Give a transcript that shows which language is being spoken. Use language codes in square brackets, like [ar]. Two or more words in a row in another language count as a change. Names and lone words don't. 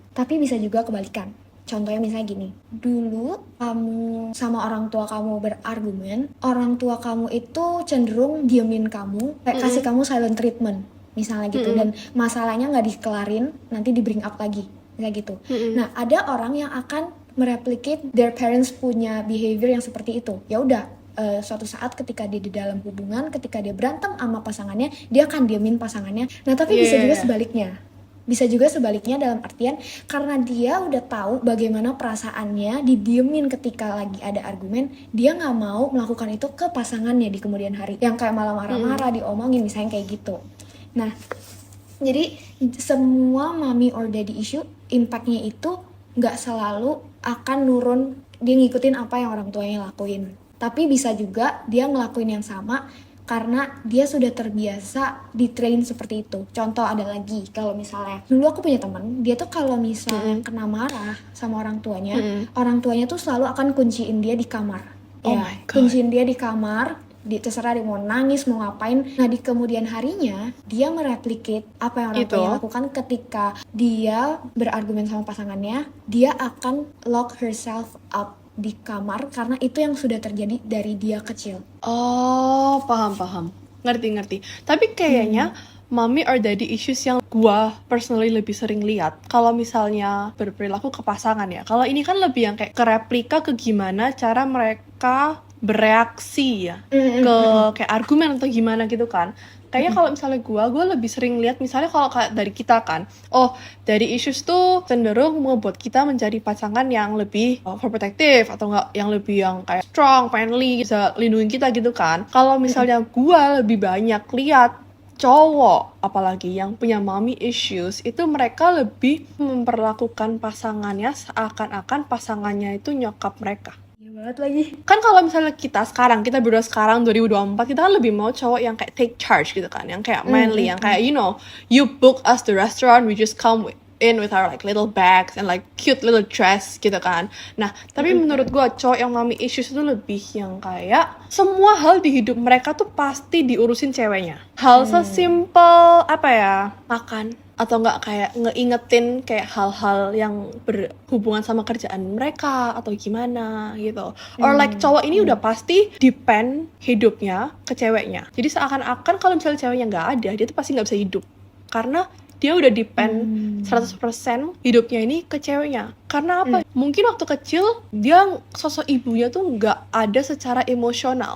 [id] Tapi bisa juga kebalikan. Contohnya misalnya gini, dulu kamu sama orang tua kamu berargumen, orang tua kamu itu cenderung diemin kamu, kayak kasih kamu [en] silent treatment [id] misalnya gitu, dan masalahnya nggak dikelarin, nanti di [en] bring up [id] lagi, misalnya gitu. Nah ada orang yang akan mereplicate [en] their parents [id] punya behavior yang seperti itu. Ya udah, suatu saat ketika dia di dalam hubungan, ketika dia berantem sama pasangannya, dia akan diemin pasangannya. Nah tapi bisa juga sebaliknya. Bisa juga sebaliknya dalam artian karena dia udah tahu bagaimana perasaannya didiemin ketika lagi ada argumen, dia nggak mau melakukan itu ke pasangannya di kemudian hari. Yang kayak malah marah-marah, diomongin misalnya kayak gitu. Nah, jadi semua [en] mommy or daddy issue [id] impactnya itu nggak selalu akan nurun dia ngikutin apa yang orang tuanya lakuin, tapi bisa juga dia ngelakuin yang sama karena dia sudah terbiasa di train seperti itu. Contoh ada lagi, kalau misalnya dulu aku punya teman, dia tuh kalau misalnya kena marah sama orang tuanya tuh selalu akan kunciin dia di kamar. Kunciin dia di kamar, terserah dia mau nangis, mau ngapain. Nah di kemudian harinya dia mereplicate apa yang orang tuanya lakukan ketika dia berargumen sama pasangannya. Dia akan [en] lock herself up [id] di kamar karena itu yang sudah terjadi dari dia kecil. Oh, paham. Ngerti. Tapi kayaknya [en] mommy or daddy issues [id] yang gua personally lebih sering lihat kalau misalnya berperilaku ke pasangan ya. Kalau ini kan lebih yang kayak ke replika ke gimana cara mereka bereaksi ya ke kayak argumen atau gimana gitu kan. Kayaknya kalau misalnya gue lebih sering lihat misalnya kalau kayak dari kita kan, dari issues tuh cenderung membuat kita mencari pasangan yang lebih overprotective atau enggak yang lebih yang kayak [en] strong, friendly, [id] bisa lindungin kita gitu kan. Kalau misalnya gue lebih banyak lihat cowok apalagi yang punya [en] mommy issues, [id] itu mereka lebih memperlakukan pasangannya seakan-akan pasangannya itu nyokap mereka. Banget lagi. Kan kalau misalnya kita berdua sekarang 2024, kita kan lebih mau cowok yang kayak [en] take charge [id] gitu kan, yang kayak manly, yang kayak [en] you book us the restaurant, we just come in with our like little bags and like cute little dress [id] gitu kan. Nah tapi menurut gue cowok yang [en] mommy issues [id] itu lebih yang kayak semua hal di hidup mereka tuh pasti diurusin ceweknya. Hal sesimpel apa ya, makan atau nggak kayak ngeingetin kayak hal-hal yang berhubungan sama kerjaan mereka atau gimana gitu. [en] Or like [id] cowok ini udah pasti depend hidupnya ke ceweknya. Jadi seakan-akan kalau misalnya ceweknya nggak ada, dia tuh pasti nggak bisa hidup. Karena dia udah depend 100% hidupnya ini ke ceweknya. Karena apa? Mungkin waktu kecil dia sosok ibunya tuh nggak ada secara emosional.